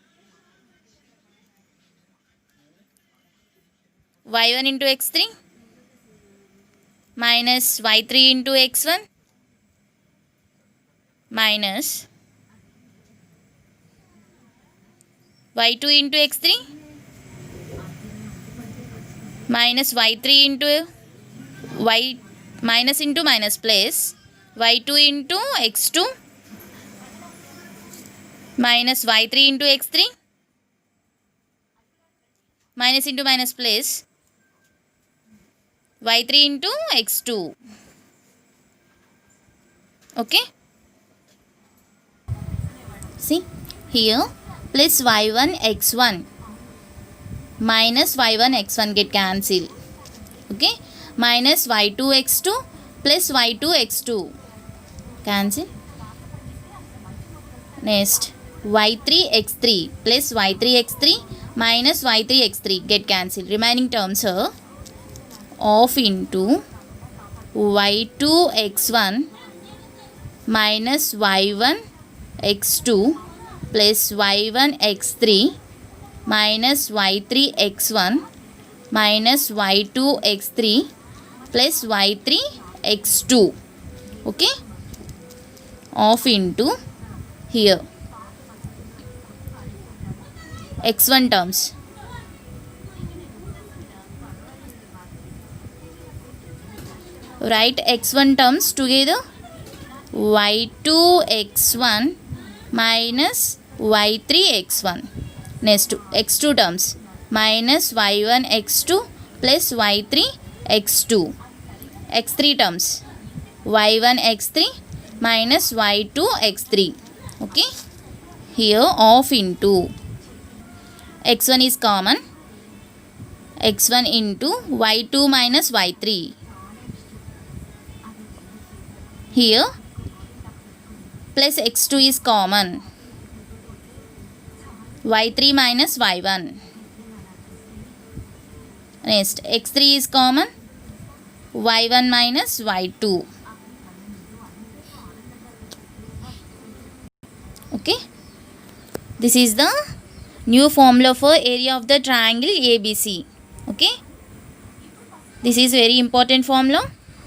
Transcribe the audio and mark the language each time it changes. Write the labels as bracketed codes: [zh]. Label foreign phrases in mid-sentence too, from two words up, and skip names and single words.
[en] y1 into x3 minus y3 into x1 minus y2 into x3 minus y3 into y minus into minus plus y2 into x2 minus y3 into x3, minus into minus plus y3 into x2. Okay, see here, plus y1 x1 minus y1 x1 get cancelled. Okay, minus y2 x2 plus y2 x2 cancel. Next, y3 x3 plus y3 x3 minus y3 x3 get cancelled. Remaining terms are of into y2 x1 minus y1 x2 plus y1 x3 minus y3 x1 minus y2 x3 plus y3 x2. Okay, of into here x1 terms. Write x1 terms together. y2 x1 minus y3 x1. Next, x2 terms minus y1 x2 plus y3 x2. x3 terms y1 x3 minus y2 x3. Okay, here of into x1 is common, x1 into y2 minus y3. Here plus x2 is common, y3 minus y1. Next, x3 is common, y1 minus y2. Okay, this is the new formula for area of the triangle ABC. Okay, this is very important formula.